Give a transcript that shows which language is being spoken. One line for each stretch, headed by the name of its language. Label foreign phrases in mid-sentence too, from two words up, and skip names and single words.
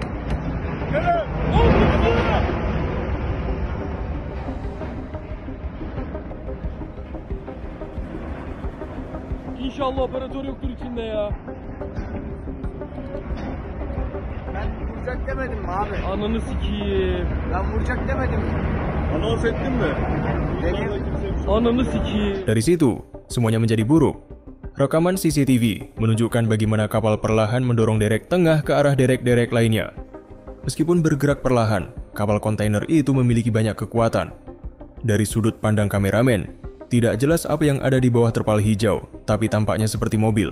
Turkish: İnşallah operatör yoktur içinde ya. Ben vuracak demedim mi abi? Ananı sikiyim. Ben vuracak demedim mi? Anons ettin mi? Ananı sikiyim.
Indonesian: Dari situ, semuanya menjadi buruk. Rekaman CCTV menunjukkan bagaimana kapal perlahan mendorong derek tengah ke arah derek-derek lainnya. Meskipun bergerak perlahan, kapal kontainer itu memiliki banyak kekuatan. Dari sudut pandang kameramen, tidak jelas apa yang ada di bawah terpal hijau, tapi tampaknya seperti mobil.